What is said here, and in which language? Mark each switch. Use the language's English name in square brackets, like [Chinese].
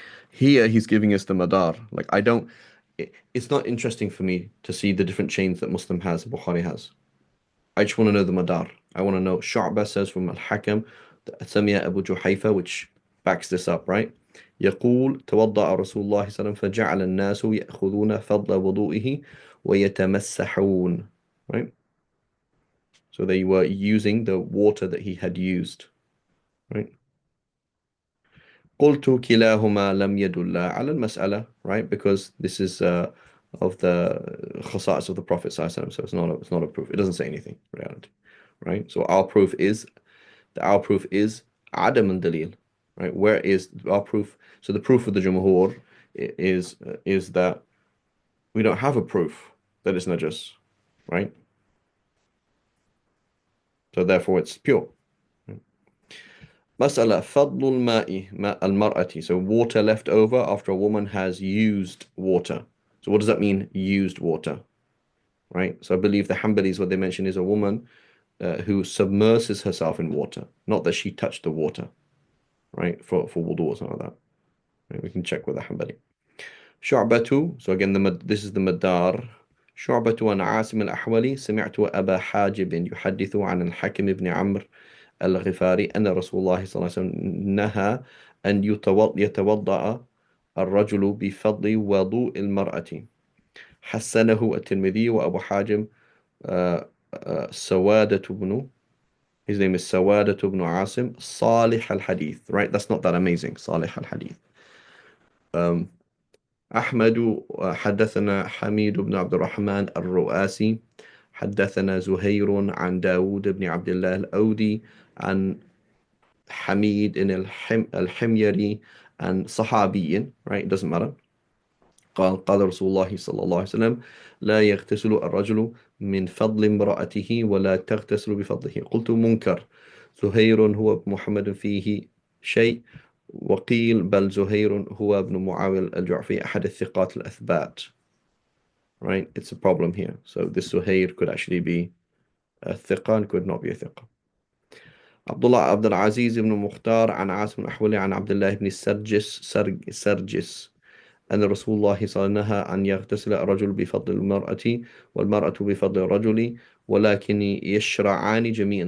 [English] Here he's giving us the madar. Like it's not interesting for me to see the different chains that Muslim has, Bukhari has. I just want to know the madar. I want to know. Shu'bah says from Al-Hakam, Sami'a Abu Juhayfa, which backs this up, right? [Arabic] يقول توضأ رسول الله صلى الله عليه وسلم فجعل الناس يأخذون فضل وضوئه ويتمسحون, [English] right? So they were using the water that he had used, right? [Arabic] قلت كلاهما لم يدل على المسألة, [English] right? Because this is of the khasa'is of the Prophet [Arabic] صلى الله عليه وسلم, [English] so it's not a proof. It doesn't say anything in reality, right? So our proof is [Arabic] عدم الدليل, [English] right? Where is our proof? So the proof of the Jumhur is that we don't have a proof that it's najis, right? So therefore it's pure. [Arabic] مسألة فضل الماء ماء المرأة. [English] So water left over after a woman has used water. So what does that mean, used water? Right? So I believe the Hanbalis, what they mention is a woman who submerses herself in water, not that she touched the water, right? For wudu or something like that. Right? We can check with the Hanbali. [Arabic] شعبة. [English] So again, this is the madar. [Arabic] شعبة عن عاصم الأحولي سمعت أبا حاجب يحدث عن الحكم بن عمرو الغفاري أن رسول الله صلى الله عليه وسلم نهى أن يتوضأ الرجل بفضل وضوء المرأة. حسنه الترمذي وأبو حاجم سوادة بن, [English] his name is [Arabic] سوادة بن عاصم صالح الحديث, [English] right? That's not that amazing. [Arabic] صالح الحديث. أحمد حدثنا حميد بن عبد الرحمن الرؤاسي حدثنا زهير عن داود بن عبد الله الأودي عن حميد الحميري عن صحابي, [English] right? It doesn't matter. [Arabic] قال رسول الله صلى الله عليه وسلم لا يغتسل الرجل من فضل امرأته ولا تغتسل بفضله. قلت منكر. زهير هو محمد فيه شيء. وقيل بل زهير هو ابن معاوية الجعفي أحد الثقات الأثبات. [English] Right? It's a problem here. So this Zuhair could actually be a thiqa and could not be a thiqa. [Arabic] عبد العزيز بن مختار عن عاصم الأحولي عن عبد الله بن سرجس أن رسول الله صلى الله عليه وسلم نهى أن يغتسل الرجل بفضل المرأة والمرأة بفضل الرجل ولكن يشرعان جميعا.